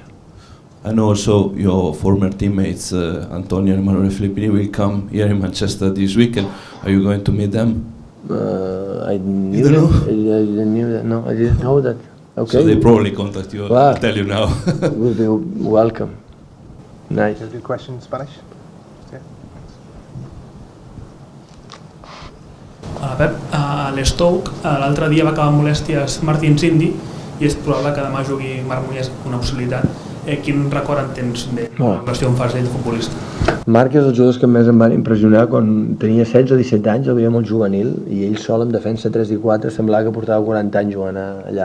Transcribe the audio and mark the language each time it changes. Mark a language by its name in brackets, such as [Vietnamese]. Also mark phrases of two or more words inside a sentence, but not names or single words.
[English] And also your former teammates Antonio and Emanuele Filippini will come here in Manchester this weekend. Are you going to meet them? I knew that. No, I didn't know that. Okay. So they probably contact you. Wow. I'll tell you now. Will be welcome. Nice. Do question in Spanish? [Catalan] Pep, a l'Stoke l'altre dia va acabar amb molèsties Martin Cindy i és probable que demà jugui Marc Munies, una possibilitat. Quin record en tens de la qüestió en fas ell de futbolista? Marc és dels jugadors que més em van impressionar quan tenia 16 o 17 anys, el veia molt juvenil, i ell sol en defensa 3 i 4 semblava que portava 40 anys jugant allà.